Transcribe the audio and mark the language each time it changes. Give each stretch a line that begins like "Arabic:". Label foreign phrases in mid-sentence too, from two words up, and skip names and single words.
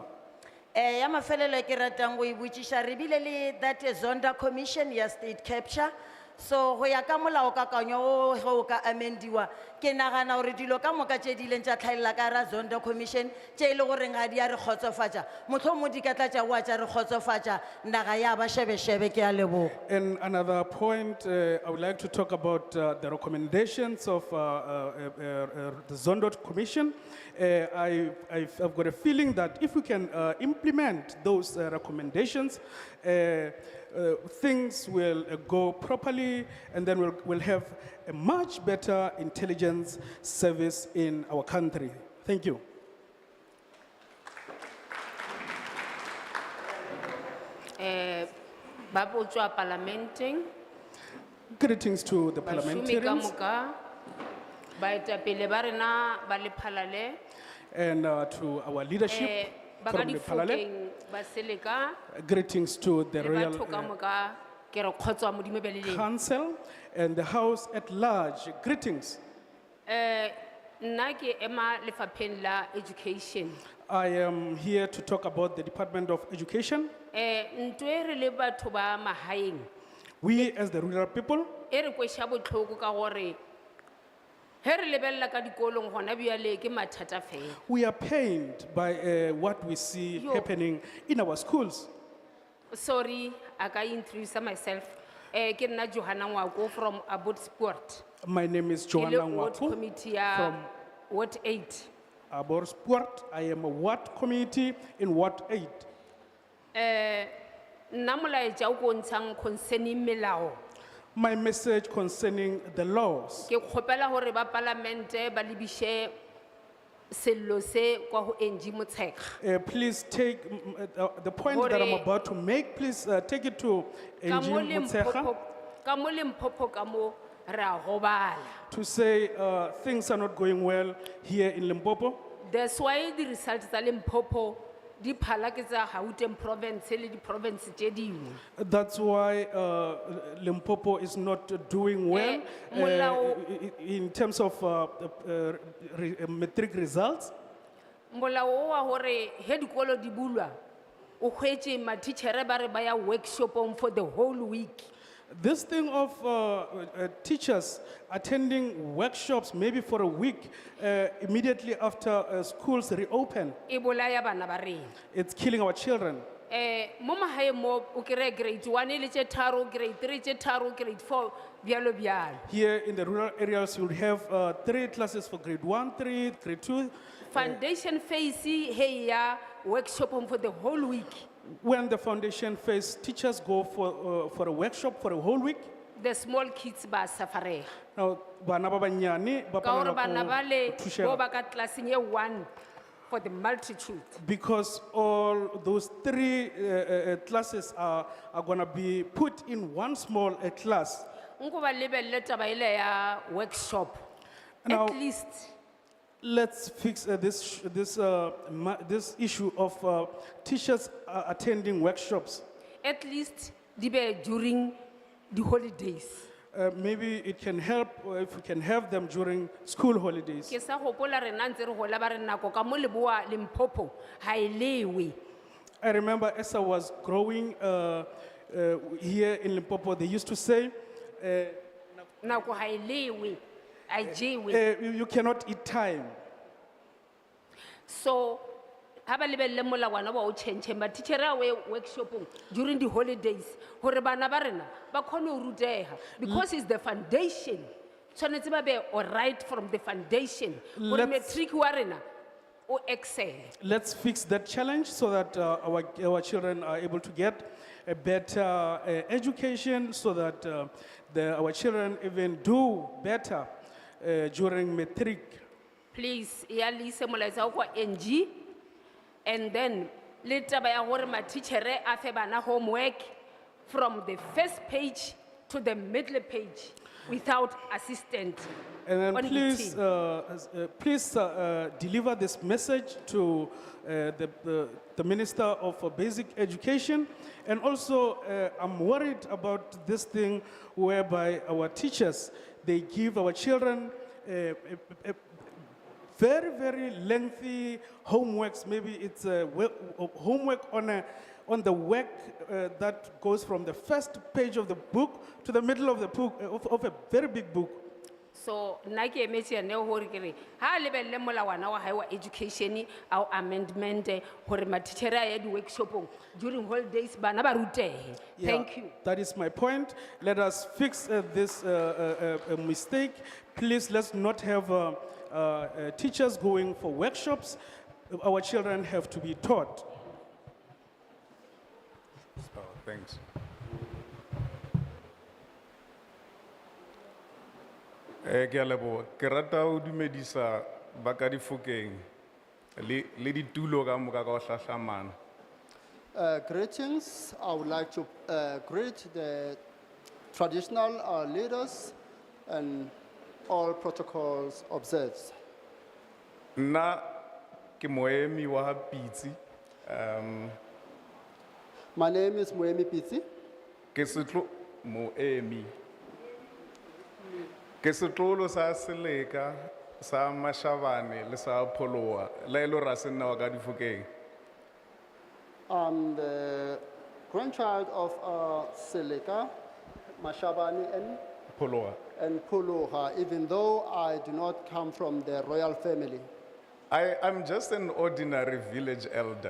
Northern Sotho: Ya mafelelo ke ratang go e botšiša re bile le
English: that Zonda Commission
Northern Sotho: ya
English: state capture,
Northern Sotho: so go ya ka molaokakanywa o ge o ka amendiwa ke nagana gore dilo ka moka tše di ileng tša tlhaelela ka ra Zonda Commission tše e le goreng ga di a re kgotsofatša, mohlomong di ka tla tša boa tša re kgotsofatša, naga ya ba shebe-shebe, ke a leboga.
English: And another point, I would like to talk about the recommendations of the Zondo Commission. I've got a feeling that if we can implement those recommendations, things will go properly, and then we'll have a much better intelligence service in our country. Thank you.
Northern Sotho: Babotswa parlamenting.
English: Greetings to the parliamentarians
Northern Sotho: baetapele ba rena ba lephalale
English: and to our leadership from the Parliament.
Northern Sotho: ba Seleka
English: Greetings to the
Northern Sotho: le
English: Royal
Northern Sotho: batho ka moka ke re kgotso modimo be le leng.
English: Council and the House at large. Greetings.
Northern Sotho: Nna ke ema lefapheng la education.
English: I am here to talk about the Department of Education.
Northern Sotho: Ntwe re le batho ba mahaeng
English: We as the rural people,
Northern Sotho: e re kwesha botlhoko ka gore he re lebella ka dikolong gona bjale ke mathata fela.
English: we are pained by what we see happening in our schools. Sorry, I can introduce myself.
Northern Sotho: Ke nna Johanna Ngwako
English: from Abot Sport. My name is
Northern Sotho: Ke Joanna le ward Ngwako committee ya
English: from Ward 8. Abor Sport. I am a ward committee in Ward 8.
Northern Sotho: Nna molaetša o ko ntshang concerning melao.
English: My message concerning the laws.
Northern Sotho: Ke kgopela gore ba parlamente ba lebishe sello se kwa ho NG Motshekga.
English: Please take the point that I'm about to make. Please take it to
Northern Sotho: Ka mo NG Motshekga ka mo Limpopo ka mo re a gobala.
English: to say things are not going well here in Limpopo. That's why the results
Northern Sotho: tsa Limpopo di phala ke tsa Gauteng province le di province tše dingwe.
English: That's why Limpopo is not doing well in terms of matric results.
Northern Sotho: Molao wa hore he dikolo di bulwa o hwetse ma teacher ba re ba ya workshop
English: for the whole week. This thing of teachers attending workshops maybe for a week immediately after schools reopen,
Northern Sotho: e bolaya bana ba rena.
English: it's killing our children.
Northern Sotho: Mo mahaeng mo o kry-e grade 1 le tše tharo, grade 3 tše tharo, grade 4 bjalo bjalo.
English: Here in the rural areas, you'll have 3 classes for grade 1, 3, grade 2. Foundation phase
Northern Sotho: he ya
English: workshop for the whole week. When the foundation phase, teachers go for a workshop for a whole week. The small kids ba suffering. Now,
Northern Sotho: bana ba banyane ba Ka gore palelwa bana ko bale thušega. bo ba ka classeng ye 1
English: for the multitude. Because all those 3 classes are going to be put in one small class.
Northern Sotho: Nko ba lebelle taba ile ya workshop.
English: Now, At least let's fix this issue of teachers attending workshops. at least
Northern Sotho: di be
English: during the holidays. Maybe it can help if we can have them during school holidays.
Northern Sotho: Ke sa gopola rena ntse re gola ba re nako ka mo Leboa Limpopo ha e lewe.
English: I remember as I was growing here in Limpopo, they used to say,
Northern Sotho: Nako ha e lewe, a jewe.
English: you cannot eat time.
Northern Sotho: So ha ba lebelle molawana wa o change ba teacher a we workshopong
English: during the holidays
Northern Sotho: hore bana ba rena ba khone o ruteha
English: because it's the foundation.
Northern Sotho: Tshwanetse ba
English: be all right from the foundation.
Northern Sotho: Hore
English: Let's-
Northern Sotho: matric wa rena o excel.
English: Let's fix that challenge so that our children are able to get a better education, so that our children even do better during matric.
Northern Sotho: Please ya lise molaetsa go NG
English: and then
Northern Sotho: le taba ya gore ma teacher a fe bana homework
English: from the first page to the middle page without assistant. And then on the please, team. please deliver this message to the Minister of Basic Education. And also, I'm worried about this thing whereby our teachers, they give our children very, very lengthy homeworks. Maybe it's homework on the work that goes from the first page of the book to the middle of the book, of a very big book.
Northern Sotho: So nna ke emetse ene hore ke re ha lebelle molawana wa hae wa education au amendment hore ma teacher a ya di workshopong
English: during holidays
Northern Sotho: bana ba rutehe.
English: Yeah, Thank you. That is my point. Let us fix this mistake. Please, let's not have teachers going for workshops. Our children have to be taught. Oh, thanks.
Northern Sotho: Ke a leboha. Ke rata ho dumedisa ba ka Difokeng le ditulo ka moka ka ho hlahlamana.
English: Greetings. I would like to greet the traditional leaders and all protocols observed.
Northern Sotho: Nna ke moemi wa Pitsi.
English: My name is Moemi Pitsi.
Northern Sotho: Ke setlo moemi. Ke setlolo sa Ga-Seleka sa Mashabane le sa Pholoa la elo ra se nna wa ka Difokeng.
English: I'm the grandchild of Ga-Seleka, Mashabani, and Puluha, even though I do not come from the royal family. I'm just an ordinary village elder.